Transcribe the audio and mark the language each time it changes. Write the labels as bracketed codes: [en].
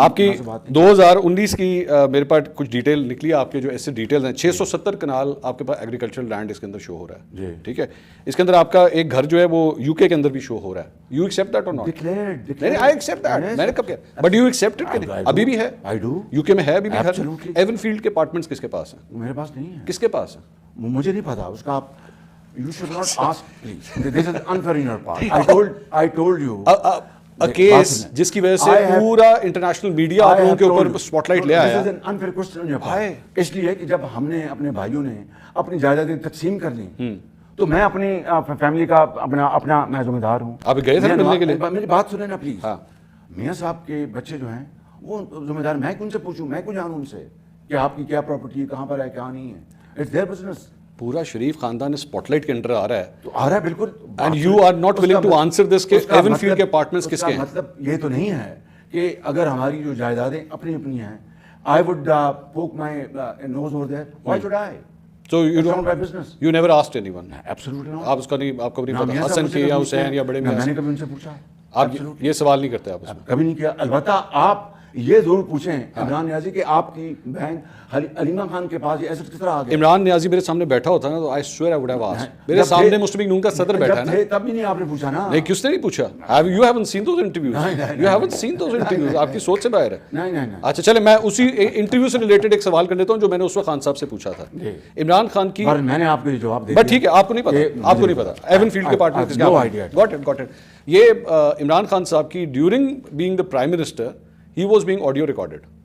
[ur] آپ کی 2019 کی میرے پاس کچھ ڈیٹیل نکلی ہے آپ کے جو ایسے ڈیٹیل ہیں 670 کنال آپ کے پاس ایگریکلچرل لینڈ اس کے اندر شو ہو رہا ہے. ٹھیک ہے, اس کے اندر آپ کا ایک گھر جو ہے وہ یو کے اندر بھی شو ہو رہا ہے. [en] You accept that or not? [ur] نہیں, [en] I accept that. [ur] میں نے کب کہا [en] But you accept it? [ur] ابھی بھی ہے یو کے میں ہے ابھی بھی گھر. ایون فیلڈ کے اپارٹمنٹس کس کے پاس ہیں؟ میرے پاس نہیں ہے. کس کے پاس ہے؟ مجھے نہیں پتا اس کا. [en] آپ you should not ask please. This is unfair in your part. I told you [ur] case جس کی وجہ سے پورا انٹرنیشنل میڈیا آپ لوگوں کے اوپر سپاٹ لائٹ لے آیا. [en] This is an unfair question on your part. [ur] اس لیے کہ جب ہم نے اپنے بھائیوں نے اپنی جائیدادیں تقسیم کر لی تو میں اپنی فیملی کا اپنا میں ذمہ دار ہوں. آپ گئے تھے ملنے کے لیے؟ میری بات سنیں نا پلیز. میاں صاحب کے بچے جو ہیں وہ ذمہ دار. میں کن سے پوچھوں, میں کیوں جانوں ان سے کہ آپ کی کیا پراپرٹی ہے, کہاں پر ہے, کہاں نہیں ہے. [en] It's their business. [ur] پورا شریف خاندان اسپاٹ لائٹ کے انڈر آ رہا ہے. تو آ رہا ہے بالکل. [en] and you are not willing to answer this [ur] کہ ایون فیلڈ کے اپارٹمنٹس کس کے ہیں. مطلب یہ تو نہیں ہے کہ اگر ہماری جو جائیدادیں اپنی اپنی ہیں, [en] I would poke my nose over there. Why should I? So you It's not don't, my business. you never asked anyone? Absolutely not. [ur] آپ اس کا نہیں, آپ کو نہیں پتا حسن کی یا حسین یا بڑے میاں میں نے کبھی ان سے پوچھا. آپ یہ سوال نہیں کرتے آپ اس میں؟ کبھی نہیں کیا. البتہ آپ یہ ضرور پوچھیں عمران نیازی کہ آپ کی بہن علیمہ خان کے پاس یہ ایسٹ کس طرح آ گیا. عمران نیازی میرے سامنے بیٹھا ہوتا نا تو [en] I swear I would have asked. [ur] میرے سامنے مسلم لیگ نون کا صدر بیٹھا ہے نا. تب بھی نہیں آپ نے پوچھا نا. نہیں, کس نے نہیں پوچھا. [en] You haven't seen those interviews. You haven't seen those interviews. [ur] آپ کی سوچ سے باہر ہے. نہیں. اچھا چلے میں اسی انٹرویو سے ریلیٹڈ ایک سوال کر لیتا ہوں جو میں نے اس وقت خان صاحب سے پوچھا تھا. عمران خان کی میں نے آپ کو یہ جواب دے دیا. بٹ ٹھیک ہے, آپ کو نہیں پتا, آپ کو نہیں پتا ایون فیلڈ کے پارٹنر. [en] Got it. [ur] یہ عمران خان صاحب کی [en] During being the prime minister he was being audio recorded.